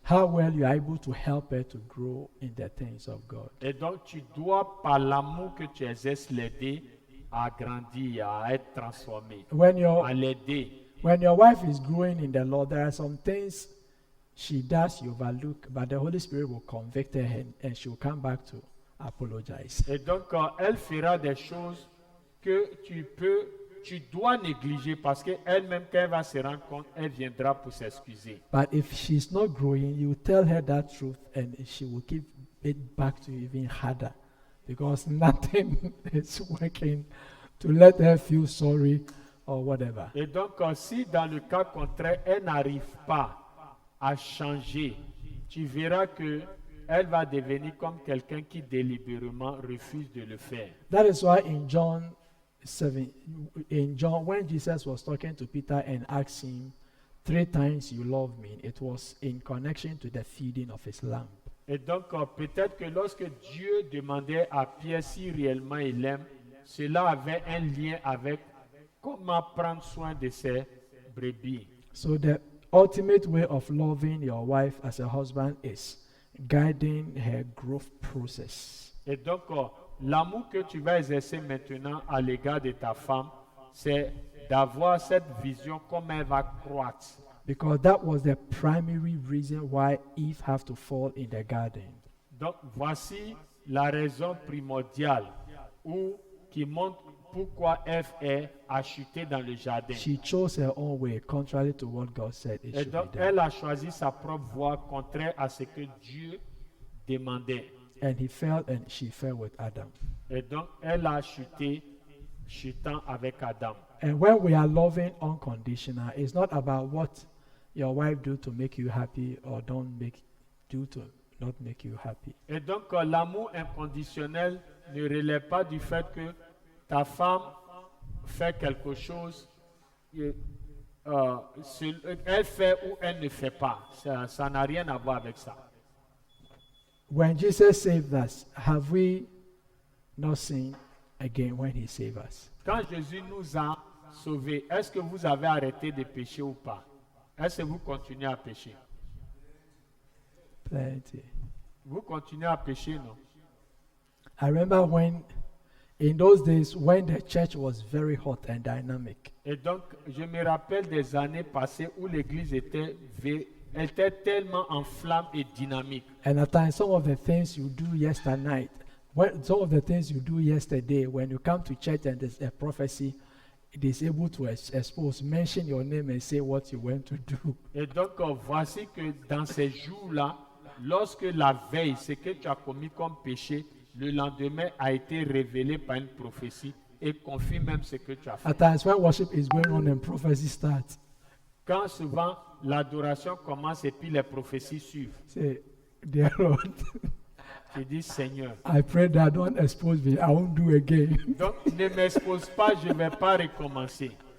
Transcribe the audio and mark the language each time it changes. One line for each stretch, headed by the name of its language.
English: How well you are able to help her to grow in the things of God.
French: Et donc, tu dois, par l'amour que tu exerces, l'aider à grandir, à être transformé, à l'aider.
English: When your wife is growing in the Lord, there are some things she does you overlook, but the Holy Spirit will convict her, and she will come back to apologize.
French: Et donc, elle fera des choses que tu dois négliger parce qu'elle-même, quand elle va se rendre compte, elle viendra pour s'excuser.
English: But if she's not growing, you tell her that truth, and she will give it back to you even harder, because nothing is working to let her feel sorry or whatever.
French: Et donc, si dans le cas contraire, elle n'arrive pas à changer, tu verras que elle va devenir comme quelqu'un qui délibérément refuse de le faire.
English: That is why in John 7, when Jesus was talking to Peter and asked him, 3 times you love me, it was in connection to the feeding of his lamb.
French: Et donc, peut-être que lorsque Dieu demandait à Pierre si réellement il aime, cela avait un lien avec comment prendre soin de ses brebis.
English: So the ultimate way of loving your wife as a husband is guiding her growth process.
French: Et donc, l'amour que tu vas exercer maintenant à l'égard de ta femme, c'est d'avoir cette vision comme elle va croître.
English: Because that was the primary reason why Eve had to fall in the garden.
French: Donc, voici la raison primordiale qui montre pourquoi Ève a chuté dans le jardin.
English: She chose her own way, contrary to what God said it
French: Et
English: should
French: donc,
English: be done.
French: elle a choisi sa propre voie, contraire à ce que Dieu demandait.
English: And she fell with Adam.
French: Et donc, elle a chuté, chutant avec Adam.
English: And when we are loving unconditional, it's not about what your wife do to make you happy or do to not make you happy.
French: Et donc, l'amour inconditionnel ne relève pas du fait que ta femme fait quelque chose, elle fait ou elle ne fait pas. Ça n'a rien à voir avec ça.
English: When Jesus saved us, have we not sinned again when he saved us?
French: Quand Jésus nous a sauvés, est-ce que vous avez arrêté de pécher ou pas? Est-ce que vous continuez à pécher?
English: Plenty.
French: Vous continuez à pécher, non?
English: I remember in those days when the church was very hot and dynamic.
French: Et donc, je me rappelle des années passées où l'église était tellement en flamme et dynamique.
English: And at times, some of the things you do yesterday, when you come to church and there's a prophecy, it is able to mention your name and say what you went to do.
French: Et donc, voici que dans ces jours-là, lorsque la veille, ce que tu as commis comme péché, le lendemain a été révélé par une prophétie et confirme même ce que tu as fait.
English: At times, when worship is going on and prophecy starts,
French: Quand souvent l'adoration commence et puis les prophéties suivent,
English: say, Dear Lord,
French: tu dis Seigneur.
English: I pray that don't expose me. I won't do again.
French: Donc, ne m'expose pas, je ne vais pas recommencer.